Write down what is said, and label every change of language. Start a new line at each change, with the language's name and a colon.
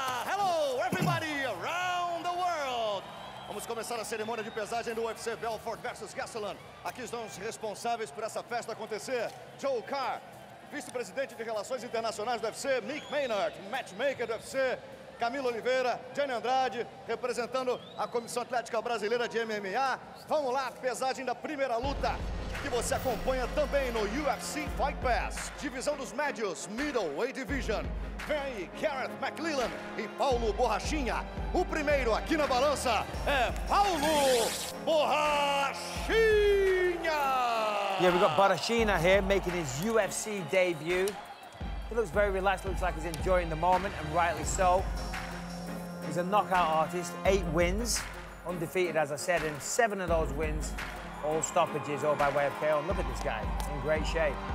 English: Hello, everybody around the world!
Portuguese: Vamos começar a cerimônia de pesagem do UFC Belfort versus Gastelum. Aqui estão os responsáveis por essa festa acontecer. Joe Carr, vice-presidente de Relações Internacionais do UFC, Mick Maynard, matchmaker do UFC, Camilo Oliveira, Jenny Andrade, representando a Comissão Atlética Brasileira de MMA. Vamos lá, pesagem da primeira luta, que você acompanha também no UFC Fight Pass, divisão dos médios,
English: Middleweight Division.
Portuguese: Vem aí, Garrett McLellan e Paulo Borrachinha. O primeiro aqui na balança é Paulo Borrachinha!
English: Yeah, we've got Borrachinha here making his UFC debut. He looks very relaxed, looks like he's enjoying the moment, and rightly so. He's a knockout artist, 8 wins, undefeated, as I said, and 7 of those wins, all stoppages, all by way of KO. And look at this guy, in great shape.